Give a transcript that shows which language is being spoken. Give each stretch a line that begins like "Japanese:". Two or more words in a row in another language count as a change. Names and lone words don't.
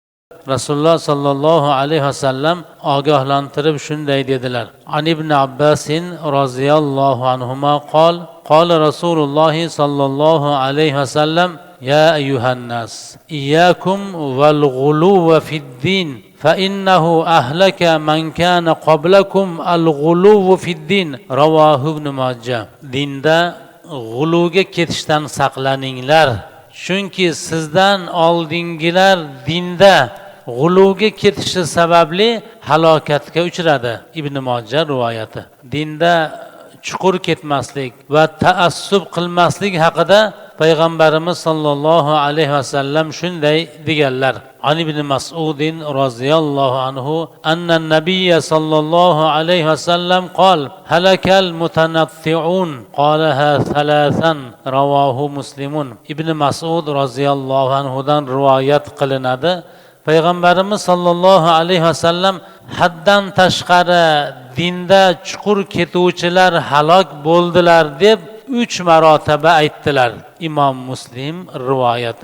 Arabic: Rasululloh صلى الله عليه وسلم
Uzbek: ogohlantirib shunday dedilar:
Arabic: عن ابن عباس رضي الله عنهما قال رسول الله صلى الله عليه وسلم: يا أيها الناس، إياكم والغلو في الدين فإنه أهلك من كان قبلكم الغلو في الدين. رواه ابن ماجه.
Uzbek: Dinda g'uluga ketishdan saqlaninglar, chunki sizdan oldingilar dinda g'uluga ketishi sababli halokatga uchradi. Ibn Majah rivoyati. Dinda chuqur ketmaslik va taassub qilmaslik haqida Payg'ambarimiz
Arabic: صلى الله عليه وسلم
Uzbek: shunday deganlar:
Arabic: عن ابن مسعود رضي الله عنه أن النبي صلى الله عليه وسلم قال هلك المتنطعون قالها ثلاثا. رواه مسلم.
Uzbek: Ibn Mas'ud roziyallohu anhudan rivoyat qilinadi. Payg'ambarimiz
Arabic: صلى الله عليه وسلم
Uzbek: haddan tashqari dinda chuqur ketuvchilar halok bo'ldilar deb 3 marotaba aytdilar. Imom Muslim rivoyati.